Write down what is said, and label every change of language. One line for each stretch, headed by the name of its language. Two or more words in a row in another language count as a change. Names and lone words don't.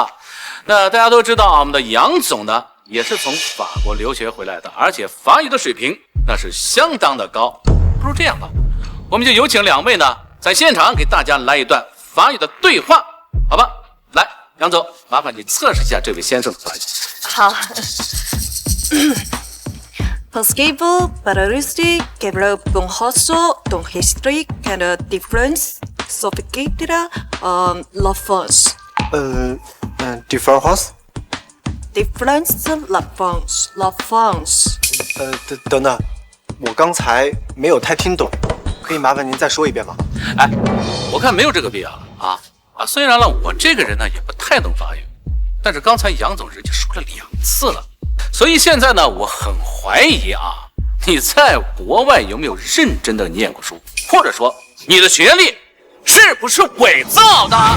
Chinese: 那大家都知道啊，我们的杨总呢也是从法国留学回来的，而且法语的水平那是相当的高。不如这样吧，我们就有请两位呢在现场给大家来一段法语的对话，好吧？来，杨总，麻烦你测试一下这位先生的法语。好。Possible parodisti che un hosto d'un history and a difference sophisticated la France.
English: different house。 Difference la France。
Chinese: 等等，我刚才没有太听懂，可以麻烦您再说一遍吗？哎，我看没有这个必要了啊！虽然呢，我这个人呢也不太懂法语，但是刚才杨总人家说了2次了，所以现在呢，我很怀疑啊，你在国外有没有认真的念过书，或者说你的学历是不是伪造的？